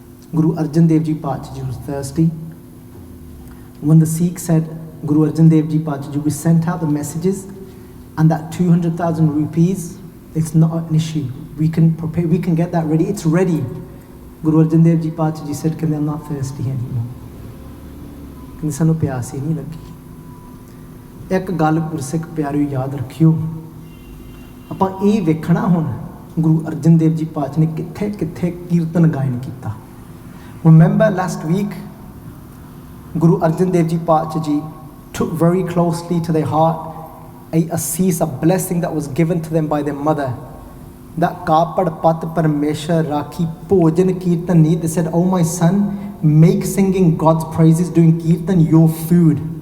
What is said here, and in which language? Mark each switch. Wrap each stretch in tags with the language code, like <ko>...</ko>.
<en>Guru Arjan Dev Ji Paatshah Ji was thirsty. When the Sikhs said, Guru Arjan Dev Ji Paatshah Ji, we sent out the messages and that 200,000 rupees, it's not an issue. We can prepare, we can get that ready, it's ready. Guru Arjan Dev Ji Paatshah Ji said, I'm not thirsty anymore.</en> <pa>ਕਿ ਸਾਨੂੰ ਪਿਆਸ ਹੀ ਨਹੀਂ ਲੱਗੀ. ਇੱਕ ਗੱਲ ਗੁਰਸਿੱਖ ਪਿਆਰਿਓ ਯਾਦ ਰੱਖਿਓ, ਆਪਾਂ ਇਹ ਵੇਖਣਾ ਹੁਣ ਗੁਰੂ ਅਰਜਨ ਦੇਵ ਜੀ ਪਾਤਸ਼ਾਹ ਨੇ ਕਿੱਥੇ ਕਿੱਥੇ ਕੀਰਤਨ ਗਾਇਨ ਕੀਤਾ.</pa> <en>Remember last week, Guru Arjan Dev Ji Paatshah Ji took very closely to their heart a cease, a blessing that was given to them by their mother.</en> <pa>That kapad pat parmeshwar rakhi bhojan kirtan ni.</pa> <en>They said, oh my son, make singing God's praises, doing kirtan your food.</en>